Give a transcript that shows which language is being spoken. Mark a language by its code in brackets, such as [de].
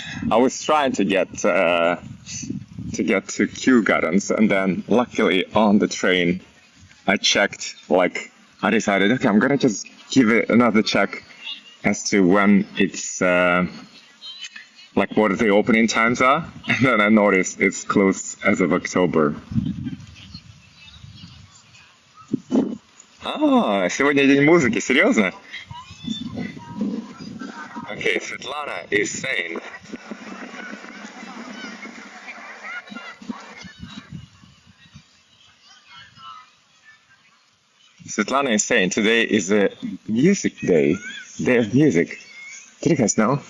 [en] I was trying to get to Kew Gardens, and then luckily on the train, I checked. Like, I decided, okay, I'm gonna just give it another check as to when it's like what the opening times are, and then I noticed it's closed as of October. [ru] А, сегодня день музыки, серьезно? [en] Okay, Svetlana is saying. Svetlana is saying today is a music day of music. Did you guys know?